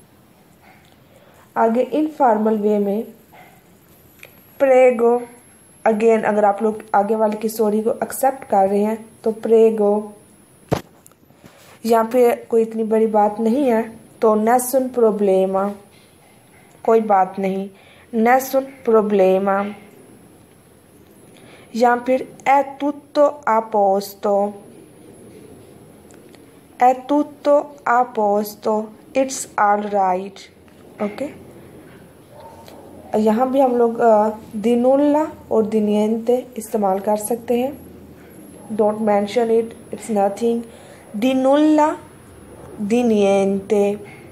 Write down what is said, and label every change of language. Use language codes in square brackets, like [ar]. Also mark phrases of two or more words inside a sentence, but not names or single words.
[hi] आगे [en] informal way [hi] में प्रेगो, अगेन अगर आप लोग आगे वाले की सॉरी को एक्सेप्ट कर रहे हैं तो प्रेगो। यहाँ पे कोई इतनी बड़ी बात नहीं है तो [it] nessun problema, [hi] कोई बात नहीं, [it] nessun problema. या फिर è tutto a posto, [en] it's all right। ओके। [hi] यहाँ भी हम लोग [it] di nulla [hi] और [it] di niente [hi] इस्तेमाल कर सकते हैं। [en] Don't mention it, it's nothing. [it] Di nulla, di niente.